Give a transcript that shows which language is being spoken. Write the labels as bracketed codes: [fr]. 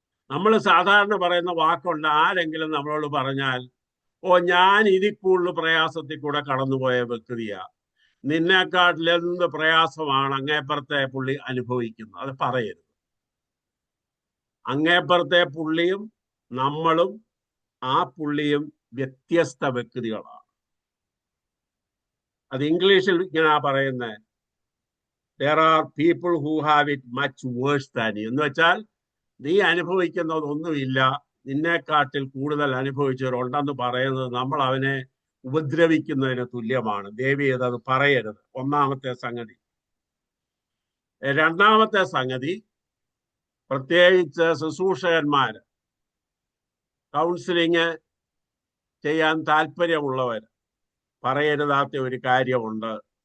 [ml] നമ്മൾ സാധാരണ പറയുന്ന വാക്കുണ്ട്. ആരെങ്കിലും നമ്മളോട് പറഞ്ഞാൽ, ഓ, ഞാൻ ഇതിൽ കൂടുതൽ പ്രയാസത്തിൽ കൂടെ കടന്നുപോയ വ്യക്തിയാ, നിന്നെക്കാട്ടിൽ എന്ത് പ്രയാസമാണ് അങ്ങേപ്പുറത്തെ പുള്ളി അനുഭവിക്കുന്നത്. അത് പറയരുത്. അങ്ങേപ്പുറത്തെ പുള്ളിയും നമ്മളും ആ പുള്ളിയും വ്യത്യസ്ത വ്യക്തികളാണ്. അത് ഇംഗ്ലീഷിൽ ഇങ്ങനെ പറയുന്നത്, [en] there are people who have it much worse than you. [ml] എന്ന് വെച്ചാൽ നീ അനുഭവിക്കുന്നതൊന്നുമില്ല, നിന്നെക്കാട്ടിൽ കൂടുതൽ അനുഭവിച്ചവരുണ്ടെന്ന് പറയുന്നത് നമ്മൾ അവനെ ഉപദ്രവിക്കുന്നതിന് തുല്യമാണ്. ദേവിയത് അത് പറയരുത്. ഒന്നാമത്തെ സംഗതി. രണ്ടാമത്തെ സംഗതി, പ്രത്യേകിച്ച് ശുശ്രൂഷകന്മാര്, കൗൺസിലിങ് ചെയ്യാൻ താല്പര്യമുള്ളവർ പറയരുതാത്ത ഒരു കാര്യമുണ്ട്.